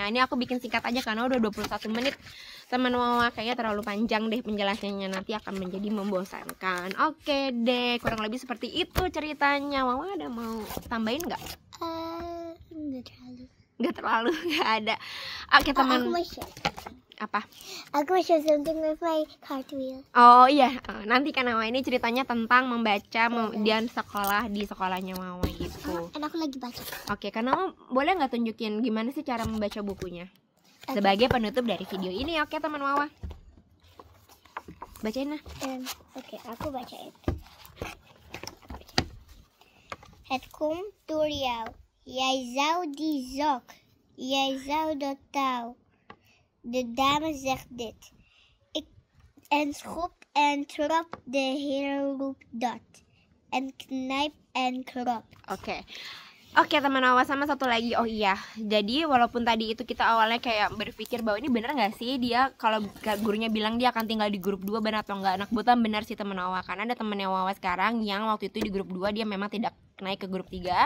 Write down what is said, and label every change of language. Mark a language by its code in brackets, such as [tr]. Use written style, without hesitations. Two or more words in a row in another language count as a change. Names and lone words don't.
[id] Ini aku bikin singkat aja karena udah 21 menit. Teman Wawa kayaknya terlalu panjang deh penjelasannya, nanti akan menjadi membosankan. Oke deh, kurang lebih seperti itu ceritanya. Wawa ada mau tambahin nggak? Nggak terlalu, nggak ada. Oke teman. Aku mau share. Apa? Aku mau [en] share something with my cartwheel. [id] Oh iya, nanti kan Wawa ini ceritanya tentang membaca dan sekolah di sekolahnya Wawa gitu. Dan aku lagi baca. Oke, karena boleh nggak tunjukin gimana sih cara membaca bukunya sebagai penutup dari video ini? Oke teman Wawa, bacain lah. Oke, aku bacain. [nl] Het komt door jou. Jij zou die zak. Jij zou dat touw. De dame zegt dit. En schop en trap, de heer roept dat. En knijp en krap. [id] Oke teman Wawa, sama satu lagi. Oh iya, jadi walaupun tadi itu kita awalnya kayak berpikir bahwa ini bener gak sih dia kalau gurunya bilang dia akan tinggal di grup 2, benar atau enggak? Anak butan benar sih teman Wawa, karena ada temennya Wawa sekarang yang waktu itu di grup 2 dia memang tidak naik ke grup 3.